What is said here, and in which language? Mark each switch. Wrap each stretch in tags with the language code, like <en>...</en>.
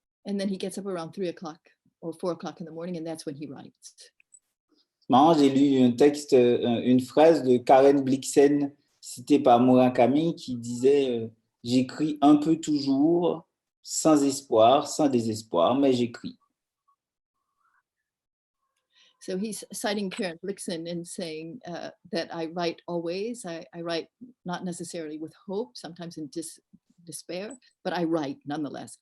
<en>And then he gets up around 3 o'clock or 4 o'clock in the morning, and that's when he writes.</en> <fr>Marrant, j'ai lu un texte, une phrase de Karen Blixen, citée par Murakami, qui disait « J'écris un peu toujours, sans espoir, sans désespoir, mais j'écris. »</fr> <en>So he's citing Karen Blixen and saying that I write always. I write not necessarily with hope, sometimes in despair, but I write nonetheless.</en>